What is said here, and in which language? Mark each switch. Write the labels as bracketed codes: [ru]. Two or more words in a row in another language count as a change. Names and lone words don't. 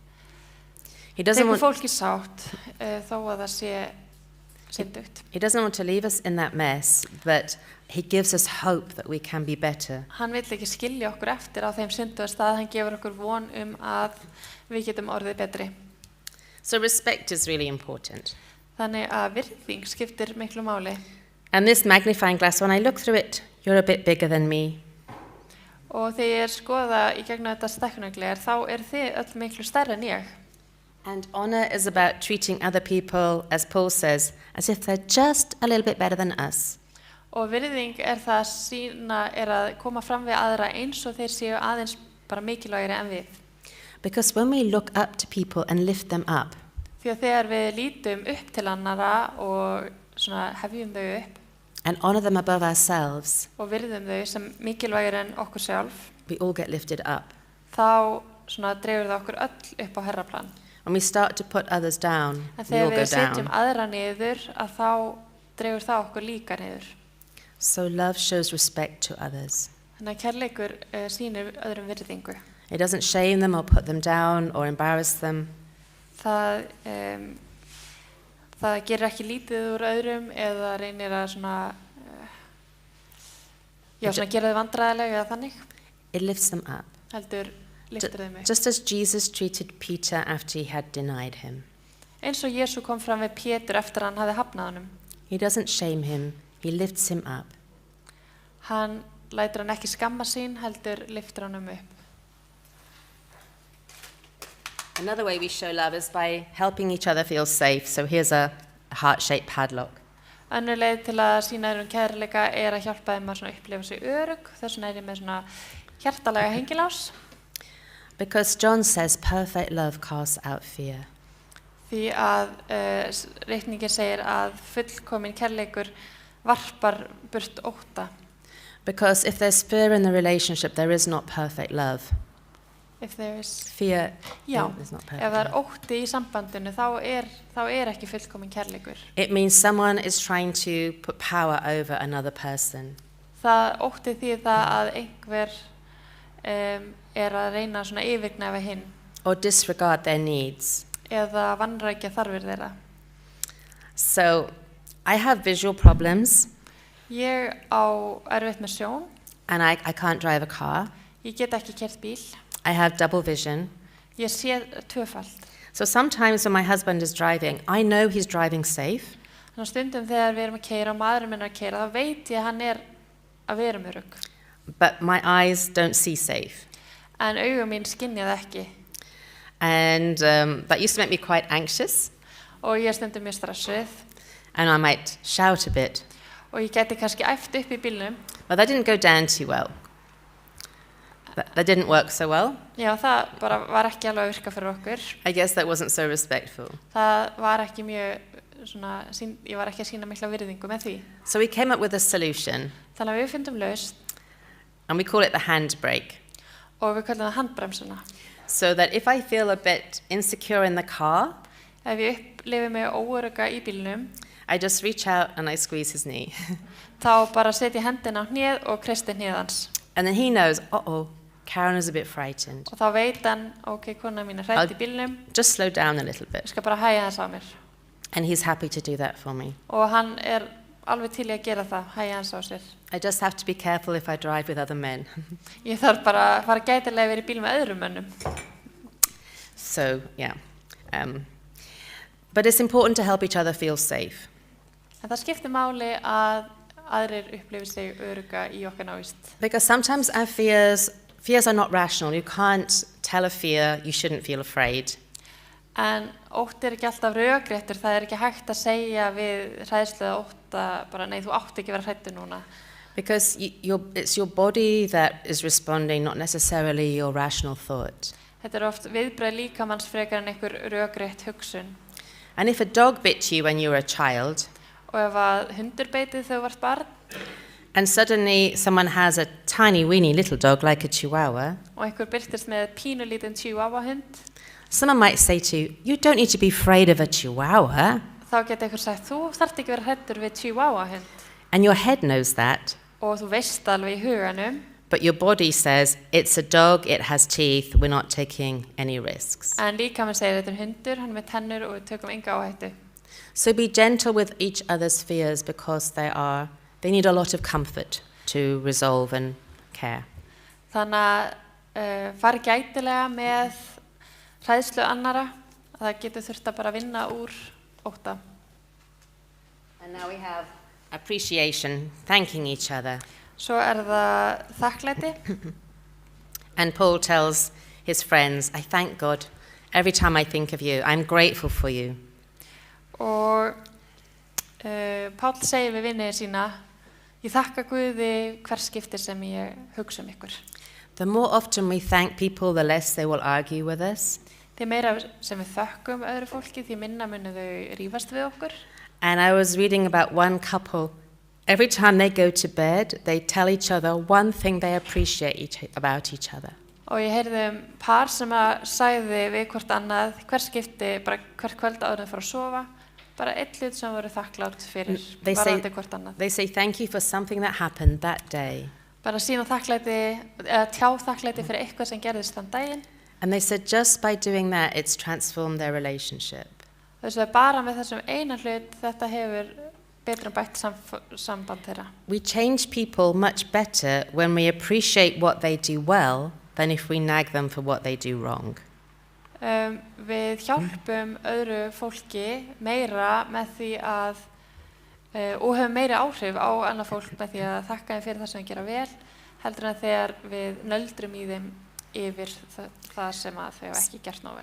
[en] He doesn't [is] tekur [en] want, [is] fólk í sátt þó að það sé syndugt. [en] he doesn't want to leave us in that mess, but he gives us hope that we can be better. [is] Hann vill ekki skilja okkur eftir á þeim synduga stað, hann gefur okkur von að við getum orðið betri. [en] So respect is really important. [is] Þannig að virðing skiptir miklu máli. [en] And this magnifying glass, when I look through it, you're a bit bigger than me. [is] Og þegar ég skoða í gegnum þetta stækkunargler, þá þið öll miklu stærri en ég. [en] And honor is about treating other people, as Paul says, as if they're just a little bit better than us. [is] Og virðing það sína að koma fram við aðra eins og þeir séu aðeins bara mikilvægri en við. [en] Because when we look up to people and lift them up, [is] Því að þegar við lítum upp til annara og svona hefjum þau upp [en] and honor them above ourselves, [is] og virðum þau sem mikilvægri en okkur sjálf, [en] we all get lifted up. [is] þá svona dregur það okkur öll upp á herraplan. [en] When we start to put others down, [is] En [en] we all [is] þegar [en] go [is] við setjum [en] down. [is] aðra niður, að þá dregur það okkur líka niður. [en] So love shows respect to others. [is] Þannig að kærleikur sýnir öðrum virðingu. [en] It doesn't shame them or put them down or embarrass them. [is] Það gerir ekki lítið úr öðrum eða reynir að svona, svona gera þau vandræðilega eða þannig. [en] It lifts them up. [is] Heldur lyftir þeim upp. [en] Just as Jesus treated Peter after he had denied him. [is] Eins og Jesú kom fram við Pétur eftir að hann hafði hafnað honum. [en] He doesn't shame him, he lifts him up. [is] Hann lætur hann ekki skamma sín, heldur lyftir honum upp. [en] Another way we show love is by helping each other feel safe. So here's a heart-shaped padlock. [is] Önnur leið til að sýna þér kærleika að hjálpa þeim að svona upplifa sig örugg. Þess vegna ég með svona hjartalega hengilás. [en] Because John says perfect love casts out fear. [is] Því að ritningin segir að fullkomin kærleikur varpar burt ótta. [en] Because if there's fear in the relationship, there is not perfect love. If there is Fear [is] Já, [en] is not [is] ef [en] perfect [is] það [en] love. [is] ótti í sambandinu þá ekki fullkomin kærleikur. [en] It means someone is trying to put power over another person. [is] Það ótti því það að einhver að reyna svona yfirgnæfa hinn [en] Or disregard their needs. [is] eða vanrækja þarfir þeirra. [en] So I have visual problems [is] Ég á erfitt með sjón, [en] and I can't drive a car. [is] ég get ekki keyrt bíl, [en] I have double vision. [is] ég sé tvöfalt. [en] So sometimes when my husband is driving, I know he's driving safe, [is] Þannig að stundum þegar við erum að keyra og maðurinn minn er að keyra, þá veit ég að hann að við erum örugg. [en] but my eyes don't see safe. [is] En augu mín skynja það ekki [en] And that used to make me quite anxious, [is] og ég er stundum mjög stressuð [en] and I might shout a bit. [is] og ég geti kannski æft upp í bílnum. [en] But that didn't go down too well. That didn't work so well. [is] Já, það bara var ekki alveg að virka fyrir okkur. [en] I guess that wasn't so respectful. [is] Það var ekki mjög svona, ég var ekki að sýna mikla virðingu með því. [en] So we came up with a solution, [is] Þannig að við fundum lausn [en] and we call it the handbrake. [is] og við kallum það handbremsuna. [en] So that if I feel a bit insecure in the car, [is] Ef ég upplifi mig óörugga í bílnum, [en] I just reach out and I squeeze his knee. [is] þá bara setja ég hendina á hnéð og kreisti hnéð hans. [en] And then he knows, uh-oh, Karen is a bit frightened. [is] Og þá veit hann, ok, kona mín er hrædd í bílnum, [en] Just slow down a little [is] ég [en] bit. [is] skal bara hægja þess á mér. [en] And he's happy to do that for me. [is] Og hann er alveg til í að gera það, hægja hans á sér. [en] I just have to be careful if I drive with other men. [is] Ég þarf bara að fara gætilega yfir í bíl með öðrum mönnum. [en] So, yeah. But it's important to help each other feel safe. [is] En það skiptir máli að aðrir upplifi sig örugga í okkar návist. [en] Because sometimes our fears are not rational. You can't tell a fear you shouldn't feel afraid. [is] En ótti er ekki alltaf rökréttur, það er ekki hægt að segja við hræðslu eða ótta bara nei, þú átt ekki að vera hræddur núna. [en] Because it's your body that is responding, not necessarily your rational thought. [is] Þetta er oft viðbröð líkamanns frekar en einhver rökrétt hugsun. [en] And if a dog bit you when you were a child, [is] Og ef að hundur beitið þegar þú vart barn [en] and suddenly someone has a tiny, weeny little dog like a chihuahua, [is] og einhver byrtist með pínulítinn chihuahua hund, [en] someone might say to you, you don't need to be afraid of a chihuahua. [is] þá geta einhver sagt, þú þarft ekki að vera hræddur við chihuahua hund. [en] And your head knows that, [is] Og þú veist alveg í huganum, [en] but your body says, it's a dog, it has teeth, we're not taking any risks. [is] en líkamann segir þetta er hundur, hann er með tennur og við tökum enga áhættu. [en] So be gentle with each other's fears because they need a lot of comfort to resolve and care. [is] Þannig að fara gætilega með hræðslu annara, að það getur þurft að bara vinna úr ótta. [en] And now we have appreciation, thanking each other. [is] Svo er það þakklæti [en] And Paul tells his friends, I thank God every time I think of you. I'm grateful for you. [is] og Páll segir við vinniði sína, ég þakka Guði hvers skipti sem ég hugsa ykkur. [en] The more often we thank people, the less they will argue with us. [is] Því meira sem við þökkum öðru fólki, því minna munu þau rífast við okkur. [en] And I was reading about one couple. Every time they go to bed, they tell each other one thing they appreciate about each other. [is] Og ég heyrði par sem að sagði við hvort annað, hvers skipti, bara hvert kvöld áður en fara að sofa, bara einn hlut sem voru þakklátt fyrir, varðandi hvort annað. [en] They say thank you for something that happened that day. [is] Bara sína þakklæti, eða tjá þakklæti fyrir eitthvað sem gerðist þann daginn. [en] And they said just by doing that, it's transformed their relationship. [is] Þess að bara með þessum eina hlut, þetta hefur betra bætt samband þeirra. [en] We change people much better when we appreciate what they do well than if we nag them for what they do wrong. [is] Við hjálpum öðru fólki meira með því að og höfum meiri áhrif á annað fólk með því að þakka þeim fyrir það sem þeir gera vel heldur en þegar við nöldrum í þeim yfir það sem að þau hafa ekki gert nóg vel.